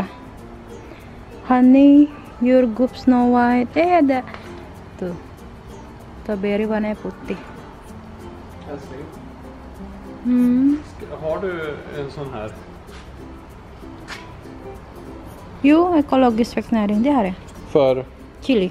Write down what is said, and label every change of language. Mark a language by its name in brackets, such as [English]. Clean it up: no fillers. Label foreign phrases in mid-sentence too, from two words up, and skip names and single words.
[Swedish] Honey, jordgubb, Snow White. [Indonesian] Ada. Tuh. Strawberry warnanya putih. [Swedish] Har du en sån här? Jo, ekologisk växtnäring, det har jag. För? Chili.